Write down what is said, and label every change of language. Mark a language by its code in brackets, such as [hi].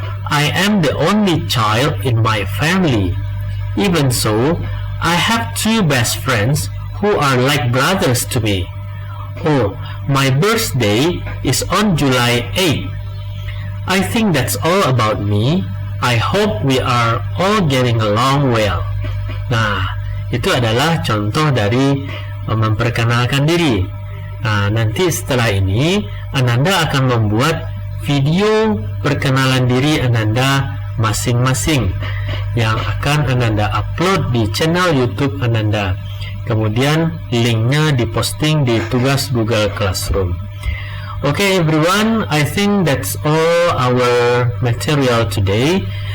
[en] I am the only child in my family. Even so, I have 2 best friends who are like brothers to me. Oh, my birthday is on July 8. I think that's all about me. I hope we are all getting along well. [id] Nah, itu adalah contoh dari memperkenalkan diri. Nah, nanti setelah ini Ananda akan membuat video perkenalan diri Ananda masing-masing yang akan Ananda upload di channel YouTube Ananda. Kemudian linknya diposting di tugas Google Classroom. [en] Okay everyone, I think that's all our material today.